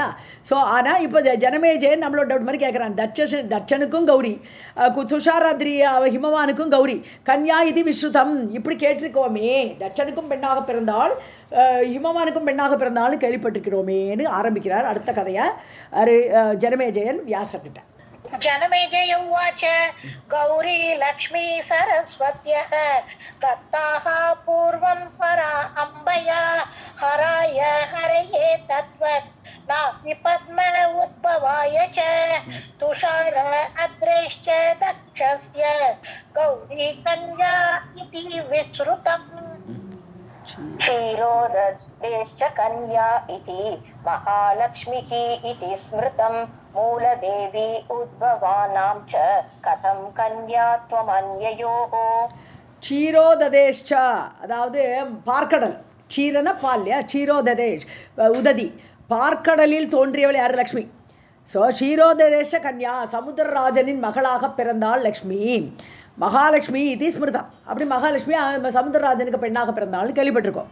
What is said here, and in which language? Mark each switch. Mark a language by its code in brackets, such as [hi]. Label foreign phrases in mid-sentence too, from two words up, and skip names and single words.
[ta] ஸோ ஆனால் இப்போ ஜனமேஜயன் நம்மளோட டவுட் மாதிரி கேட்குறான். தட்சனுக்கும் கௌரி, துஷாராத்ரி ஹிமவானுக்கும் கௌரி, [sa] कन्या इति विश्रुतम् [ta] இப்படி கேட்டிருக்கோமே. தட்சனுக்கும் பெண்ணாக பிறந்தாள், ஹிமவானுக்கும் பெண்ணாக பிறந்தாலும் கேள்விப்பட்டிருக்கிறோமேன்னு ஆரம்பிக்கிறார் அடுத்த கதையை ஜனமேஜயன் வியாசர்கிட்ட. [sa] जनमेजय उवाच गौरी लक्ष्मी सरस्वत्यः दत्ताः पूर्वं परा अम्बया हराय हरये तद्वत् नापि पद्म उद्भवाय च तुषार अद्रेश्च दक्षस्य गौरी कन्या इति विश्रुतम् क्षीरोदश्च कन्या इति महालक्ष्मीः इति स्मृतं मूलदेवी उद्भवानां च कथं कन्या त्वमन्ययोः. [ta] क्षीरोददेश्च அதாவது பார்க்கடல், க்ஷீரன பால்யா, [sa] क्षीरोदधेः उदधि, [ta] பார்க்கடலில் தோன்றியவள் யார், லக்ஷ்மி. ஸோ [sa] क्षीरोदधेः कन्या, [ta] சமுத்திரராஜனின் மகளாக பிறந்தாள் லக்ஷ்மி. [sa] महालक्ष्मीः इति स्मृतम्, [ta] அப்படி மகாலட்சுமி சமுத்திரராஜனுக்கு பெண்ணாக பிறந்தாள்னு கேள்விப்பட்டிருக்கோம்.